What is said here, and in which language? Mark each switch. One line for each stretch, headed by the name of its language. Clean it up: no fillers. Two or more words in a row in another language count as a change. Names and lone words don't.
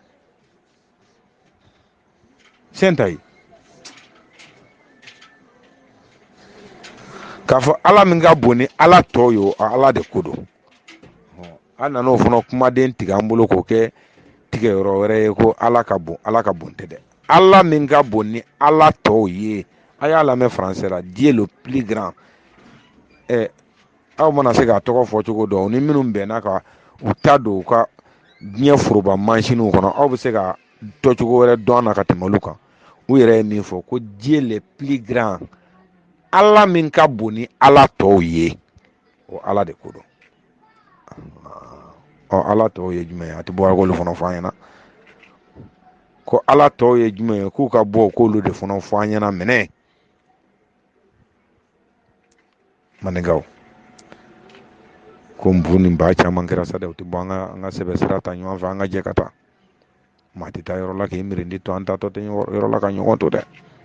Bambara: tiɲɛ tɛ k'a fɔ Ala min ka bon ni Ala tɔw ye o Ala de ko don a nana o fana kumaden tigɛ an bolo k'o kɛ tigɛ yɔrɔ wɛrɛ ye ko Ala ka bon tɛ dɛ Ala min ka bon ni Ala tɔw ye a y'a lamɛn français la
French: Dieu le plus grand
Bambara: aw mana se k'a tɔgɔ fɔ cogo dɔn ni minnu bɛnna ka u ta don u ka diɲɛ foroba mansinuw kɔnɔ aw bɛ se ka tɔcogo wɛrɛ dɔn a na ka tɛmɛ olu kan u yɛrɛ ye min fɔ ko
French: Dieu le plus grand
Bambara: Ala min ka bon ni Ala tɔw ye o Ala de ko don Ala tɔw ye jumɛn ye a tɛ bɔ k'olu fana fɔ an ɲɛna ko Ala tɔw ye jumɛn ye k'u ka bɔ k'olu de fana fɔ an ɲɛna minɛ maninkaw ko n bu ni ba caman kɛra sa dɛ u tɛ bɔ an ka sɛbɛ sira ta ɲɔgɔn fɛ an ka jɛ ka taa maa tɛ taa yɔrɔ la k'i mirindi to an tatɔ tɛ yɔrɔ la ka ɲɔgɔn to dɛ